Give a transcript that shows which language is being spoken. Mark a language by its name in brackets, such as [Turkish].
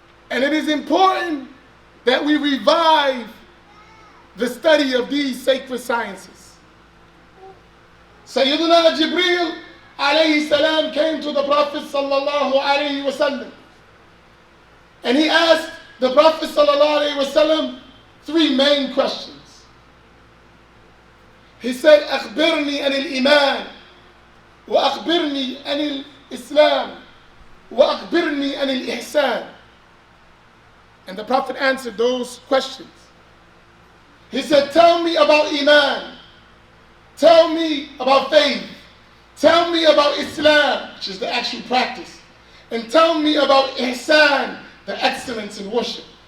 [English] And it is important that we revive the study of these sacred sciences. Sayyidina Jibreel alayhi salam came to the Prophet sallallahu alayhi wa sallam, and he asked the Prophet sallallahu alayhi wa sallam three main questions. He said, [Arabic] أخبرني عن الإيمان وأخبرني عن الإسلام وأخبرني عن الإحسان. [English] And the Prophet answered those questions. He said, tell me about Iman, tell me about faith, tell me about Islam, which is the actual practice, and tell me about Ihsan, the excellence in worship.